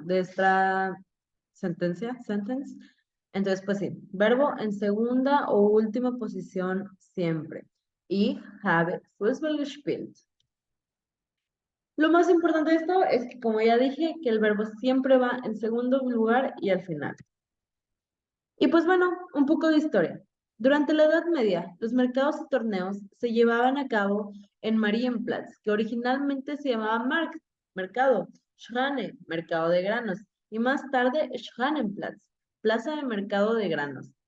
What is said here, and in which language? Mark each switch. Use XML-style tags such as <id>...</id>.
<es>De esta sentence. Entonces, pues sí, verbo en segunda o última posición siempre.</es> <de>Ich habe Fußball gespielt.</de> <es>Lo más importante de esto es que, como ya dije, que el verbo siempre va en segundo lugar y al final. Y pues bueno, un poco de historia. Durante la Edad Media, los mercados y torneos se llevaban a cabo en Marienplatz, que originalmente se llamaba Markt, mercado, Schreine, mercado de granos, y más tarde Schrannenplatz, plaza de mercado de granos.</es>